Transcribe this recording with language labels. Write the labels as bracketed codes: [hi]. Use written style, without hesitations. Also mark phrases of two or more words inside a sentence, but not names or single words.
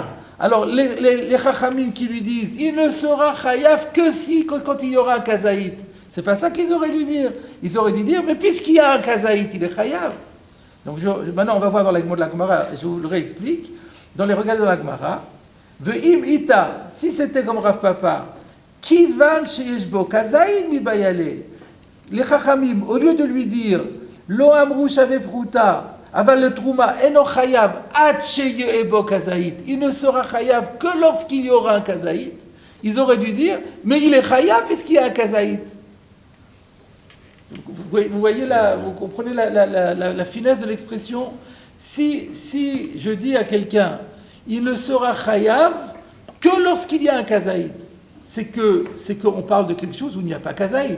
[fr] Alors les Chachamim qui lui disent, il ne sera Chayav que si, quand il y aura un Kazaït. C'est pas ça qu'ils auraient dû dire. Ils auraient dû dire, mais puisqu'il y a un Kazaït, il est Chayav. Donc maintenant on va voir dans les mots de la Gemara, je vous le réexplique. Dans les regards de la Gemara, [he] ואם איתא, [fr] si c'était comme Rav Papa, [he] כיון שיש בו כזית מבעלה. [fr] Les Chachamim, au lieu de lui dire [he] לא אמרו שוה פרוטה. אבל לתרומה אינו חייב עד שיהא בו כזית. [fr] Il ne sera chayav que lorsqu'il y aura un kazaït. Ils auraient dû dire, mais il est chayav puisqu'il y a un kazaït. Vous voyez là, vous comprenez la finesse de l'expression. Si je dis à quelqu'un, il ne sera chayav que lorsqu'il y a un kazaït, c'est qu'on parle de quelque chose où il n'y a pas kazaït.